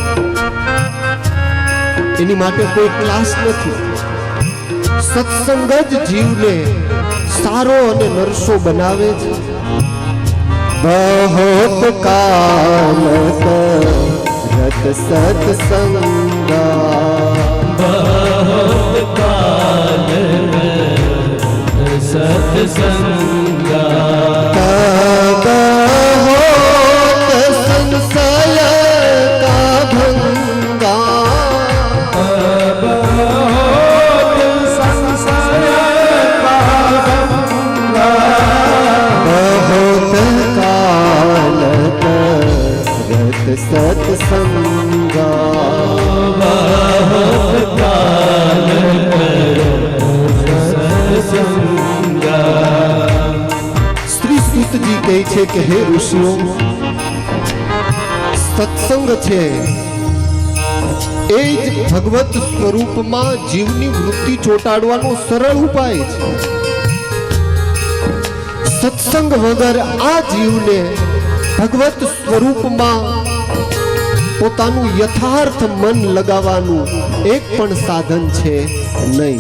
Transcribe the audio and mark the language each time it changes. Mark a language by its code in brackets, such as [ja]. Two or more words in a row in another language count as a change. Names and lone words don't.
[gu] એની માટે કોઈ ક્લાસ નથી. સત્સંગ જ જીવને સારો અને નરસો બનાવે છે. [awa] बहोत काल रत सत्संगा, बहुत काल सत्संगा, तब होत संशय का भंगा, अब होत संशय का भंगा। बहुत काल रत सत्संगा, बहुत काल सत्संगा। [gu] શ્રી સૂતજી કહે છે કે હે ઋષિઓ, સત્સંગ છે એ જ ભગવત સ્વરૂપમાં જીવની વૃત્તિ ચોંટાડવાનો સરળ ઉપાય છે. સત્સંગ વગર આ જીવને ભગવત સ્વરૂપમાં પોતાનું યથાર્થ મન લગાવવાનું એક પણ સાધન છે નહીં.